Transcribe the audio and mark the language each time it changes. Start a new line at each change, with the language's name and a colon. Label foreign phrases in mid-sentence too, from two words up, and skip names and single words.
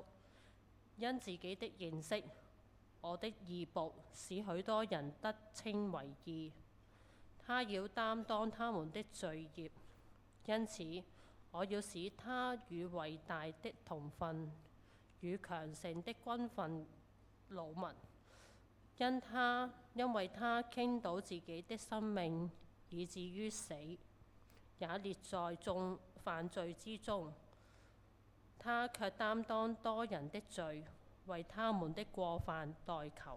Chinese: 因自己的認識，我的義僕使許多人得稱為義。他要擔當他們的罪孽，因此我要使他與偉大的同分，與強盛的軍訓勞民。因為他傾倒自己的生命，以至於死，也列在眾犯罪之中。他卻擔當多人的罪，為他們的過犯代求。